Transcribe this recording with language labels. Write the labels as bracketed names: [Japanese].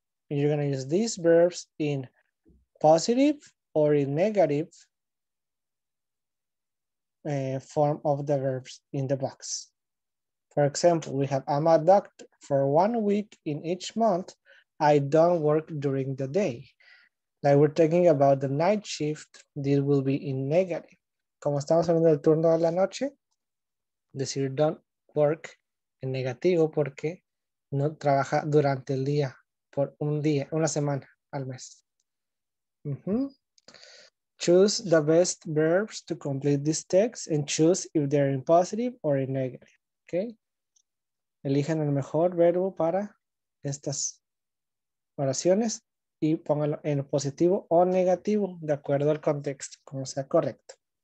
[English] You're going to use these verbs in positive or in negative form of the verbs in the box. For example, we have I'm a doctor. For 1 week in each month, I don't work during the day. Like we're talking about the night shift, this will be in negative. [Spanish] Como estamos hablando del turno de la noche, decir don't work en negativo porque no trabaja durante el día, por un día, una semana al mes. [English] Choose the best verbs to complete this text and choose if they're in positive or in negative, okay? [Spanish] Elijan el mejor verbo para estas oraciones y pónganlo en positivo o negativo de acuerdo al contexto, como sea correcto.